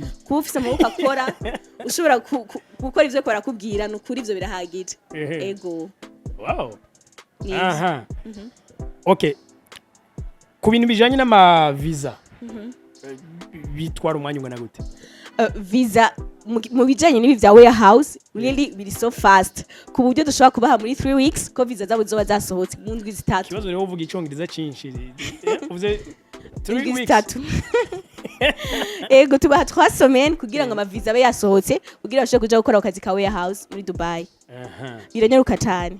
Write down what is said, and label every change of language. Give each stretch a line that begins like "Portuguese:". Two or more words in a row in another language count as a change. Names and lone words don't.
Rundi: kuba ufise amaboko akora ushobora gukora ivyo ko barakubwira n'ukuri ivyo birahagije. Ego. Wow. Aha. Okay. Ku bintu bijanye n'ama visa bitwara umwanya ungana gute? Visa mu bijanye n'ibi vya warehouse really biri
English: so fast
Rundi: ku buryo dushobora kubaha muri 3 weeks ko visa zabo zoba zasohotse mu ndwi zitatu. Kibazo rero uvuga icongereza cinshi uvuze
English: 3 weeks.
Rundi: Ego tubaha 3 semaines kugira ngo ama visa abe yasohotse kugira bashobore kuja gukora akazi ka warehouse muri Dubai. Biranyaruka cyane.